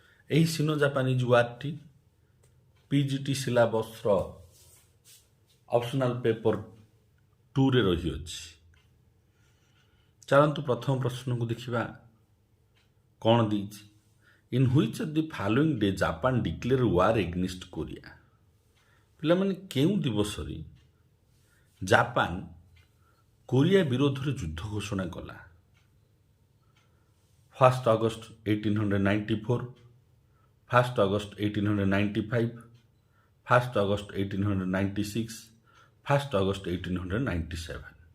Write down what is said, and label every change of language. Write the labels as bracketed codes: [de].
[or] ଏହି Sino Japanese ୱାର୍ଟି PGT ସିଲାବସ୍ର optional paper 2ରେ ରହିଅଛି। ଚାଲନ୍ତୁ ପ୍ରଥମ ପ୍ରଶ୍ନକୁ ଦେଖିବା କ'ଣ ଦେଇଛି। [en] In which of the following day Japan declare war against Korea? [or] ପିଲାମାନେ କେଉଁ ଦିବସରେ ଜାପାନ କୋରିଆ ବିରୋଧରେ ଯୁଦ୍ଧ ଘୋଷଣା କଲା? 1 ଅଗଷ୍ଟ 1894, 1 ଅଗଷ୍ଟ 1895, 1 ଅଗଷ୍ଟ 1896, 1 ଅଗଷ୍ଟ 1897।